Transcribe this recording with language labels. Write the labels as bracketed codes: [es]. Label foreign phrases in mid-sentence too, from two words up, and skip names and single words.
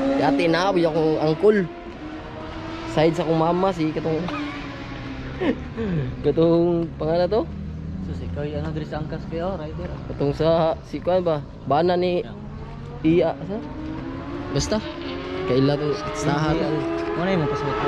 [ceb] Dati na buya akong angkol. Side sa akong mama si katong katong pangalan to? So si ikaw ano diri sa angkas kayo, rider. Katong sa si kuan ba? Bana ni Iya sa? Basta kaila to sahat [tl] Ano yung [ceb] pasabot ko?